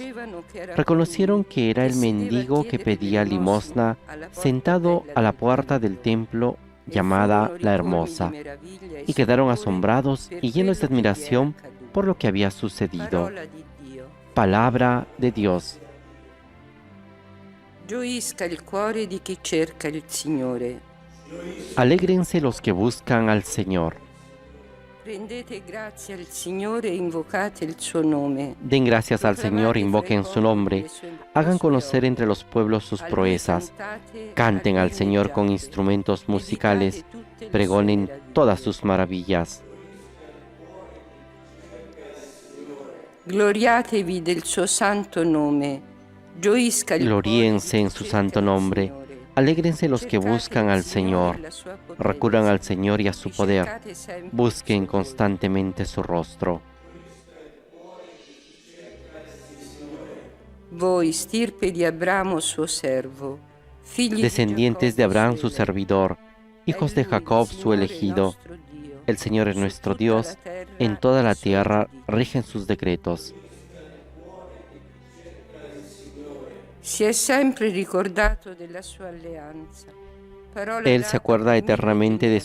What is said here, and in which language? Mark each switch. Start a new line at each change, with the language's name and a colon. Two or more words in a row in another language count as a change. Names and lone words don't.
Spanish: Reconocieron que era el mendigo que pedía limosna, sentado a la puerta del templo llamada la Hermosa, y quedaron asombrados y llenos de admiración por lo que había sucedido. Palabra de Dios.
Italian: Gioisca il cuore di chi cerca il Signore.
Spanish: Alégrense los que buscan al Señor.
Italian: Rendete grazie al Signore e invocate il suo nome.
Spanish: Den gracias al Señor, invoquen su nombre, hagan conocer entre los pueblos sus proezas, canten al Señor con instrumentos musicales, pregonen todas sus maravillas.
Italian: Gloriatevi del suo santo nome. Gioisca il
Spanish: Gloríense en su santo nombre. Alégrense los que buscan al Señor, recurran al Señor y a su poder, busquen constantemente su rostro.
Italian: Voi, stirpe di Abramo suo servo, figli
Spanish: Descendientes de Abraham su servidor, hijos de
Italian: Egli,
Spanish: Jacob
Italian: il
Spanish: su
Italian: Signore, il
Spanish: elegido.
Italian: nostro Dio.
Spanish: El Señor es
Italian: Su
Spanish: nuestro
Italian: tutta
Spanish: Dios,
Italian: la terra
Spanish: en toda la
Italian: il suo
Spanish: tierra
Italian: giudizio.
Spanish: rigen sus decretos.
Italian: Si è sempre ricordato della sua alleanza. Parola
Spanish: Él
Italian: data
Spanish: se acuerda
Italian: per
Spanish: eternamente
Italian: mille